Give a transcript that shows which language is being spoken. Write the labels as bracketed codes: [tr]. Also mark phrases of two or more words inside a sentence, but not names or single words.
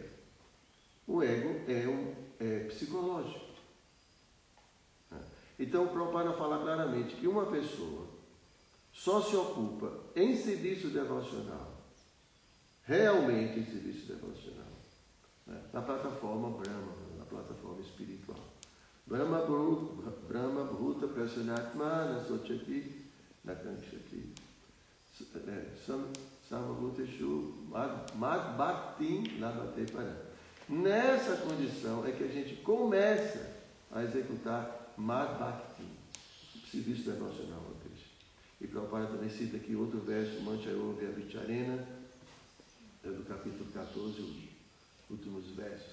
[pt] O ego é psicológico. Então, o Prabhupada fala claramente que uma pessoa só se ocupa em serviço devocional, realmente em serviço devocional, né? Na plataforma Brahma, na plataforma espiritual. [sa] Brahma Bhuta Prasanatmana Sochati Nakanchati Samabhuteshu Mad Bhakti Labate Para. [pt] Nessa condição é que a gente começa a executar [sa] Mad Bhakti, [pt] serviço devocional a Krishna. E Prabhupada também cita aqui outro verso, [sa] Manchayoga Vicharena, [pt] do capítulo 14, os últimos versos.